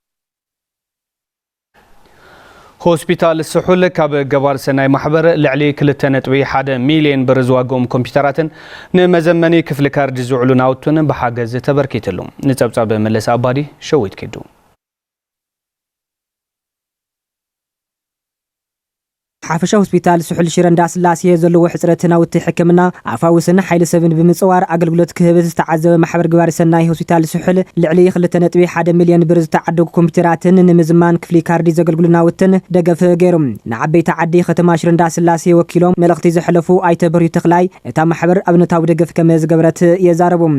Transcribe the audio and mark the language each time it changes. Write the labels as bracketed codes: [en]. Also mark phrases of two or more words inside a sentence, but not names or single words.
[ti] ሆስፒታል ስሑል ካብ ገባር ሰናይ ማሕበር ልዕሊ 2.1 ሚልዮን ብር ዝዋግኦም ኮምፒዩተራትን ንመዘመኒ ክፍሊ ካርዲ ዝውዕሉ ናውቱን ብሓገዝ ተበርኪትሉ ንጸብጻብ መለስ ኣባዲ ሸዊት ኪዱ ሓፈሻ ሆስፒታል ስሑል ሽረ እንዳስላሴ ዘለዎ ሕጽረት ናውቲ ሕክምና አፋውስና ኃይለ ሰብን ብምጽዋር አገልግሎት ክህበት ዝተዓዘበ ማሕበር ግባር ሰናይ ሆስፒታል ስሑል ልዕሊ 2.1 ሚልዮን ብር ዝተዓደጉ ኮምፒውተራትን ንምዝማን ክፍሊ ካርዲ ዘገልግሉ ናውትን ደገፈ ገይሮም ንዓበይቲ ዓዲ ከተማ ሽር እንዳስላሴ ወኪሎም መልእኽቲ ዘሕለፉ አይተብሩ ተኽላይ እታ ማሕበር ኣብነታዊ ደገፍ ከም ዝገበረት የዛረቡም